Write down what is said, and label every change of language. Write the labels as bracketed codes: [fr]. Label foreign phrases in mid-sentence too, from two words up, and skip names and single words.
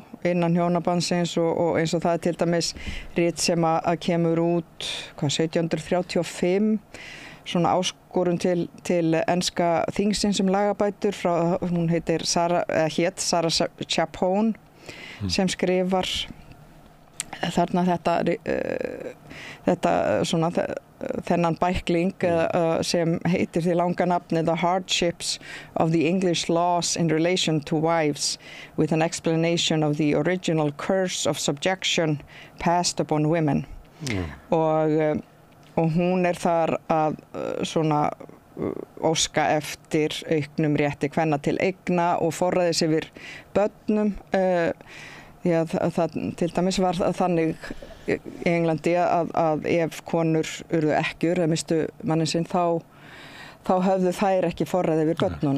[is] Innan hjónabandsins og eins og það er til dæmis rit sem að kemur út 1735, svona áskorun til enska þingsins lagabætur frá, hún hét Sarah Chapone sem skrifar þarna þetta svona þennan bækling sem heitir því langa nafni The Hardships of the English Laws in Relation to Wives with an explanation of the original curse of subjection passed upon women. Og hún þar að svona óska eftir auknum rétti kvenna til eigna og forræðis yfir börnum. Því að það til dæmis var þannig í Englandi að ef konur urðu ekkjur eða mistu mannin sinn þá höfðu þær ekki forræði yfir börnunum.